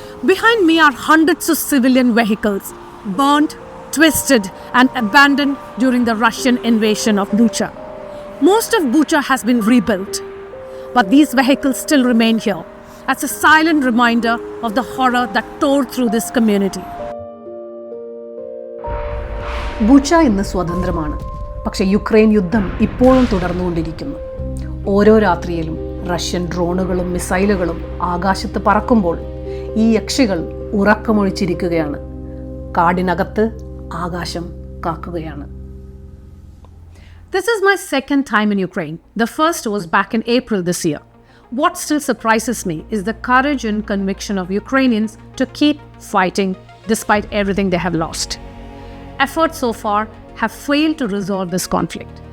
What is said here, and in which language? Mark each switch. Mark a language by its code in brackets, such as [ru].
[en] Behind me are hundreds of civilian vehicles, burned, twisted, and abandoned during the Russian invasion of Bucha. Most of Bucha has been rebuilt, but these vehicles still remain here as a silent reminder of the horror that tore through this community. [ml] ബുച്ച ഇന്ന് സ്വതന്ത്രമാണ്, പക്ഷേ Ukraine യുദ്ധം ഇപ്പോഴും തുടർന്നുകൊണ്ടിരിക്കുന്നു. ഓരോ രാത്രിയിലും Russian ഡ്രോണുകളും മിസൈലുകളും ആകാശത്ത് പറക്കുമ്പോൾ ഈ യക്ഷികൾ ഉറക്കമൊഴിച്ചിരിക്കുകയാണ്. കാടിനകത്ത് ആകാശം കാക്കുകയാണ്. [en] This is my second time in Ukraine. The first was back in April this year. What still surprises me is the courage and conviction of Ukrainians to keep fighting despite everything they have lost. Efforts so far have failed to resolve this conflict.